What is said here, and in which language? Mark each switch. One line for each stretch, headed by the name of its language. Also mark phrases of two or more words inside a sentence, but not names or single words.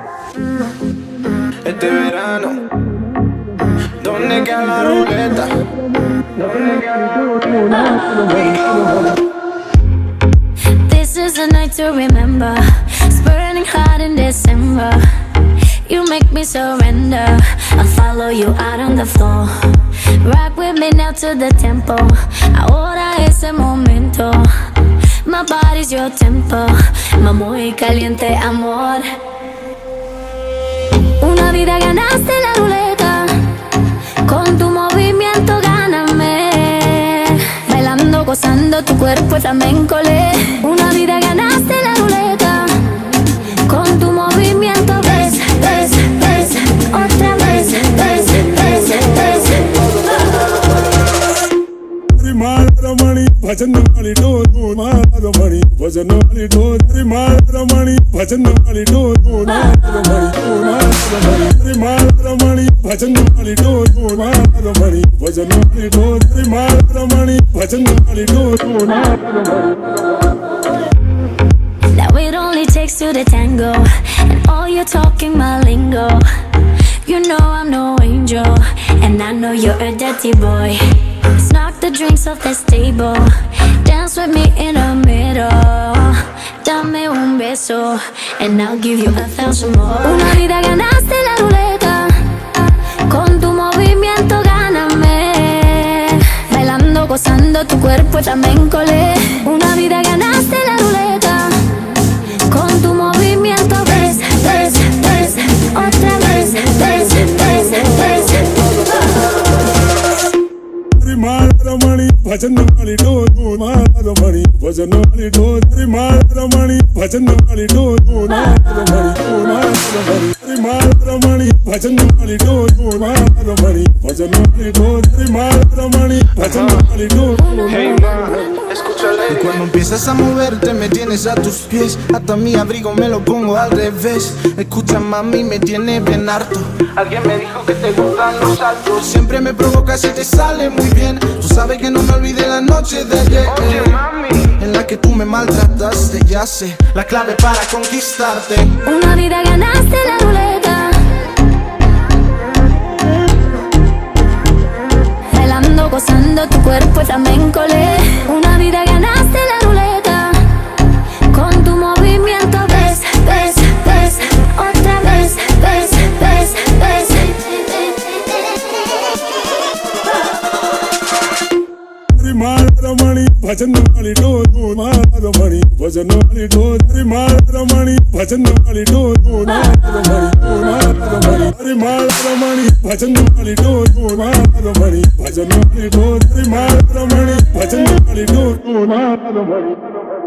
Spanish: este verano. ¿Dónde queda la ruleta?
English: This is a night to remember. It's burning hot in December. You make me surrender. I'll follow you out on the floor. Rock with me now to the tempo.
Spanish: Ahora es el momento.
English: My body's your tempo.
Spanish: My muy caliente amor. Una vida ganaste la ruleta. Con tu movimiento gáname. Bailando, gozando tu cuerpo flamenco. Una vida ganaste la ruleta. Con tu movimiento ves, ves, ves. Otra vez, ves, ves, ves. Ramaramani, Bhajanamali do, Ramaramani, Bhajanamali do, Ramaramani, Bhajanamali do, Ramaramani, Ramaramani, Bhajanamali do, Ramaramani, Bhajanamali do, Ramaramani, Bhajanamali do,
English: Now it only takes two to tango, and all you're talking my lingo. You know I'm no angel, and I know you're a dirty boy. Let's knock the drinks off this table. Dance with me in the middle.
Spanish: Dame un beso,
English: and I'll give you 1,000 more.
Spanish: Una vida ganaste la ruleta. Con tu movimiento gáname. Bailando, gozando tu cuerpo flamenco. Una vida ganaste la ruleta. Con tu movimiento ves, ves, ves. Otra vez, ves, ves, ves. Ramaramani, Bhajanamali do, Ramaramani, Bhajanamali do, Ramaramani, Bhajanamali do, Ramaramani, Ramaramani, Bhajanamali do, Ramaramani, Bhajanamali do, Ramaramani, Bhajanamali do.
English: Hey man,
Spanish: escúchale. Y cuando empiezas a moverte me tienes a tus pies. Hasta mi abrigo me lo pongo al revés. Escucha mami, me tiene bien harto. Alguien me dijo que te gustan los saltos. Siempre me provocas y te sale muy bien. Tú sabes que no me olvidé la noche de ayer. Oye mami, En la que tú me maltrataste, ya sé la clave para conquistarte. Una vida ganaste la ruleta. Bailando, gozando tu cuerpo flamenco. Una vida ganaste la ruleta. Con tu movimiento ves, ves, ves. Otra vez, ves, ves, ves. Ramaramani, Bhajanamali do, Ramaramani, Bhajanamali do, Ramaramani, Bhajanamali do, Ramaramani, Ramaramani, Bhajanamali do, Ramaramani, Bhajanamali do, Ramaramani, Bhajanamali do, Ramaramani.